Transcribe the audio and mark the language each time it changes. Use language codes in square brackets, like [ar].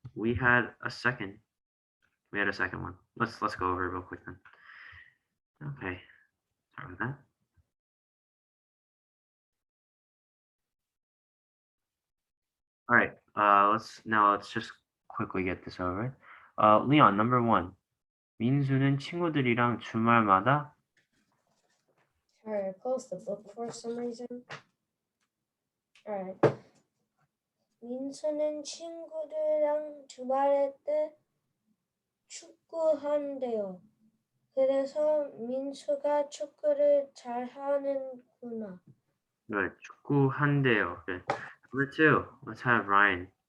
[en] We had a second one. Let's go over it real quick then. Okay, sorry about that. All right, let's just quickly get this over. Leon, number 1. [ko] 민수는 친구들이랑 주말마다. [en] Sorry, I closed the book for some reason. Alright. [ko] 민수는 친구들이랑 주말 때 축구한대요. 그래서 민수가 축구를 잘하는구나. [en] Good. 축구한대요. Good. Number 2. Let's have Ryan.